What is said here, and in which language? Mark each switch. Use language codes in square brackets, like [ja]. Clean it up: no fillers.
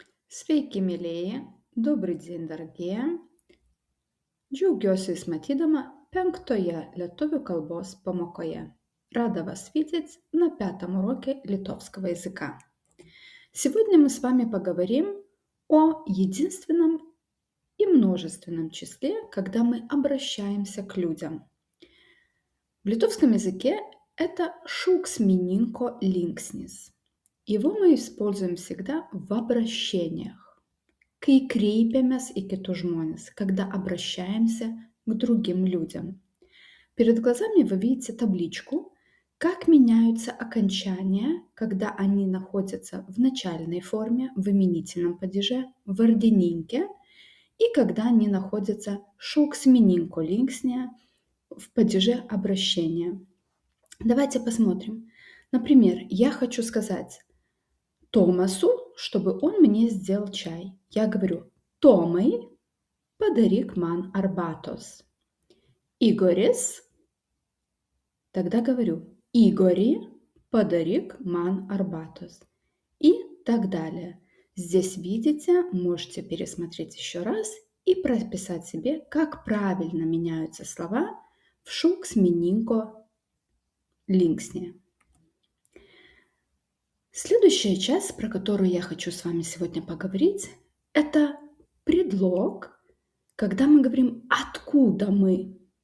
[lt] Sveiki, mielieji, [ru] добрый день, [lt] darbie. Džiaugiuosi Jūs matydama penktoje lietuvių kalbos pamokoje. [ru] Рада вас видеть на пятом уроке литовского языка. Сегодня мы с вами поговорим о единственном и множественном числе, когда мы обращаемся к людям. В литовском языке это šauksmininko linksnis. Его мы используем всегда в обращениях. [lt] Kai kreipiamės į kitus žmones, [ru] когда обращаемся к другим людям. Перед глазами вы видите табличку, как меняются окончания, когда они находятся в начальной форме, в именительном падеже, в vardininke, и когда они находятся šauksmininko linksnyje, в падеже обращения. Давайте посмотрим. Например, я хочу сказать Томасу, чтобы он мне сделал чай. Я говорю [lt] Tomai, padaryk man arbatos. Igoris, [ru] тогда говорю [lt] Игори, padaryk man arbatos. [ru] И так далее. Здесь видите, можете пересмотреть еще раз и прописать себе, как правильно меняются слова в šauksmininko linksnyje. Следующая часть, про которую я хочу с вами сегодня поговорить, это предлог, когда мы говорим «откуда мы?»